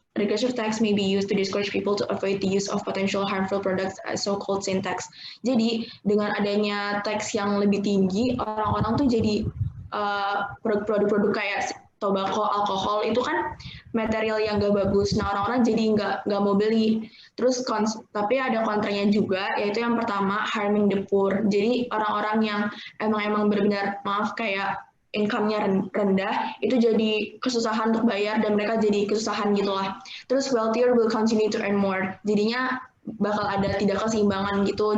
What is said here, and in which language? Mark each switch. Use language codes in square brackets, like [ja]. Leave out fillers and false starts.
[en] Regressive tax may be used to discourage people to avoid the use of potential harmful products, so-called sin tax. [id] Jadi dengan adanya tax yang lebih tinggi, orang-orang tuh jadi produk-produk kayak tobacco, alkohol itu kan material yang gak bagus. Nah orang-orang jadi nggak mau beli. Terus tapi ada kontranya juga, yaitu yang pertama [en] harming the poor. [id] Jadi orang-orang yang emang benar-benar kayak income-nya rendah, itu jadi kesusahan untuk bayar dan mereka jadi kesusahan gitulah. Terus [en] wealthier will continue to earn more. [id] Jadinya bakal ada tidak keseimbangan gitu.